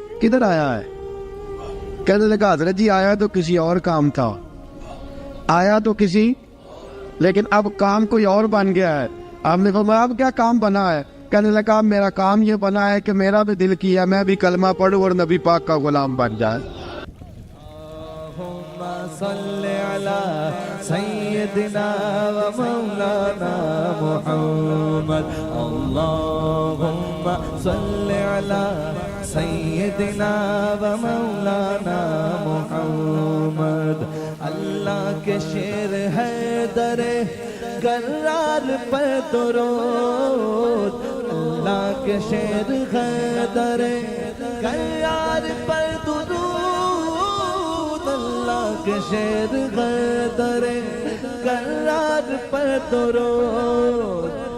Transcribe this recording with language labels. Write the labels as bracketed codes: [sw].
[ur] کدھر آیا ہے؟ کہنے لگا حضرت جی آیا تو کسی اور کام تھا, آیا تو کسی, لیکن اب کام کوئی اور بن گیا ہے. آپ نے فرمایا اب کیا کام بنا ہے؟ کہنے لگا اب میرا کام یہ بنا ہے کہ میرا بھی دل کیا میں بھی کلمہ پڑھوں اور نبی پاک کا غلام بن جائے. [ar] صل على سيدنا ومولانا محمد. اللهم صل على سيدنا ومولانا محمد. [ur] اللہ کے شیر ہے در کرار پر درود. اللہ کے شیر ہے در کرار پر درود. اللہ کے شیر ہے در کرار پر درود.